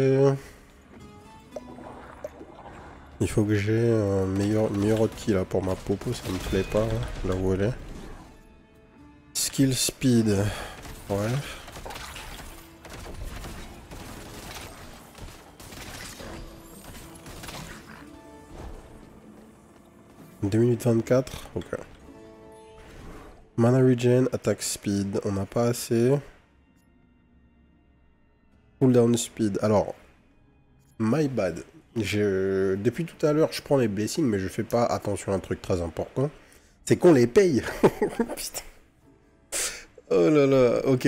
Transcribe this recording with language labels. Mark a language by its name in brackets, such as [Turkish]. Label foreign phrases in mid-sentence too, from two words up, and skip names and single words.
[French] Il faut que j'ai une meilleure hotkey là pour ma popo, ça me plaît pas là où elle est. [English] Skill speed. Ouais. [French] « 2 minutes 24, ok. [English] Mana regen, attack speed, [French] on n'a pas assez. [English] Cooldown speed, alors, my bad. [French] Depuis tout à l'heure, je prends les blessings, mais je fais pas attention à un truc très important. C'est qu'on les paye. Putain. Oh là là, ok.